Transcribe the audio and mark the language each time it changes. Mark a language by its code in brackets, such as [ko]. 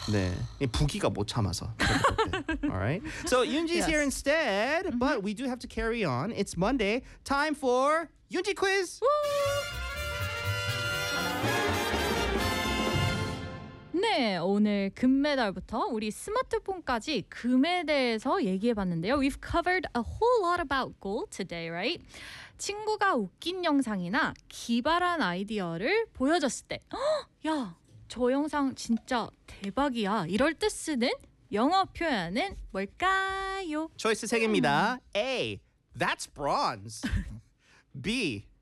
[ko] 네, 부기가 못 참아서. 네. [en] All right. So Yunji's yes. here instead, mm-hmm. but we do have to carry on. It's Monday. Time for Yunji Quiz. Woo! [ko] 네, 오늘 금메달부터 우리 스마트폰까지 금에 대해서 얘기해봤는데요. [en] We've covered a whole lot about gold today, right? [ko] 친구가 웃긴 영상이나 기발한 아이디어를 보여줬을 때 야, 저 영상 진짜 대박이야. 이럴 때 쓰는 영어 표현은 뭘까요? 초이스 3개입니다. [en] A. That's bronze. B.